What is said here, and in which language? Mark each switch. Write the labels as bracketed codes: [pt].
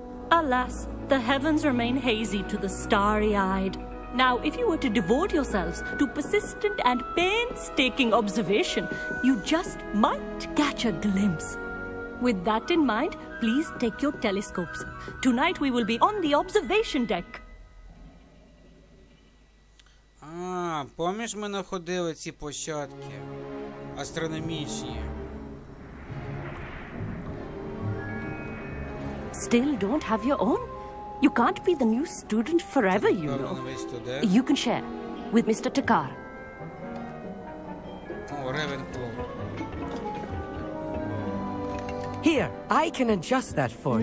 [en] Alas, the heavens remain hazy to the starry-eyed. Now, if you were to devote yourselves to persistent and painstaking observation, you just might catch a glimpse. With that in mind, please take your telescopes. Tonight we will be on the observation deck. [uk] А, помніш, ми находили ці площадки астрономічні? [en] Still don't have your own? You can't be the new student forever, you know. You can share with Mr. Takar. [uk] О, Ревенклоу. [en] Here, I can adjust that for you.